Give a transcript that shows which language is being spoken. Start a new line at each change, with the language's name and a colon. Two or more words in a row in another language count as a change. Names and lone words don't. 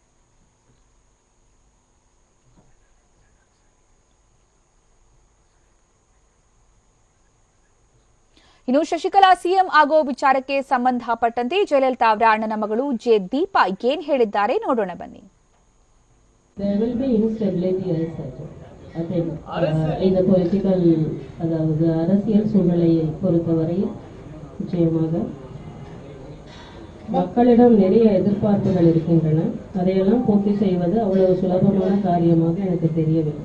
Kannada: ಇನ್ನು ಶಶಿಕಲಾ ಸಿಎಂ ಆಗೋ ವಿಚಾರಕ್ಕೆ ಸಂಬಂಧಪಟ್ಟಂತೆ ಜಯಲಲಿತಾ ಅವರ ಅಣ್ಣನ ಮಗಳು ಜೆ ದೀಪಾ ಏನ್ ಹೇಳಿದ್ದಾರೆ ನೋಡೋಣ ಬನ್ನಿ.
Tamil: இந்த பொலிட்டிக்கல் அதாவது அரசியல் சூழ்நிலையை பொறுத்தவரையில் நிச்சயமாக மக்களிடம் நிறைய எதிர்பார்ப்புகள் இருக்கின்றன. அதையெல்லாம் பூர்த்தி செய்வது அவ்வளவு சுலபமான காரியமாக எனக்கு தெரியவில்லை.